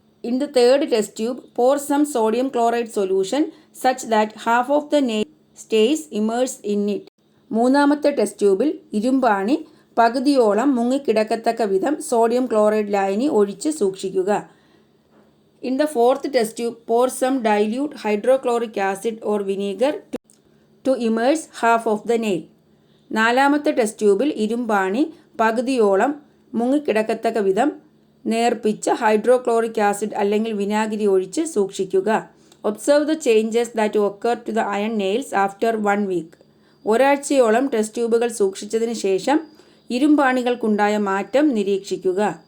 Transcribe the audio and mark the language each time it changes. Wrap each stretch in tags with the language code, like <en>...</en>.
<en>In the third test tube pour some sodium chloride solution such that half of the nail stays immersed in it.</en> <ml>മൂന്നാമത്തെ test ട്യൂബിൽ ഇരുമ്പാണി പകുതിയോളം മുങ്ങിക്കിടക്കത്തക്ക വിധം sodium chloride ലായനി ഒഴിച്ച് സൂക്ഷിക്കുക.</ml> <en>In the fourth test tube pour some dilute hydrochloric acid or vinegar to immerse half of the nail.</en> <ml>നാലാമത്തെ test ട്യൂബിൽ ഇരുമ്പാണി പകുതിയോളം മുങ്ങിക്കിടക്കത്തക്ക വിധം നേർപ്പിച്ച ഹൈഡ്രോക്ലോറിക് ആസിഡ് അല്ലെങ്കിൽ വിനാഗിരി ഒഴിച്ച് സൂക്ഷിക്കുക.</ml> <en>Observe the changes that occur to the iron nails after 1 week.</en> <ml>ഒരാഴ്ചയോളം test ട്യൂബുകൾ സൂക്ഷിച്ചതിന് ശേഷം ഇരുമ്പാണികൾക്കുണ്ടായ മാറ്റം നിരീക്ഷിക്കുക.</ml>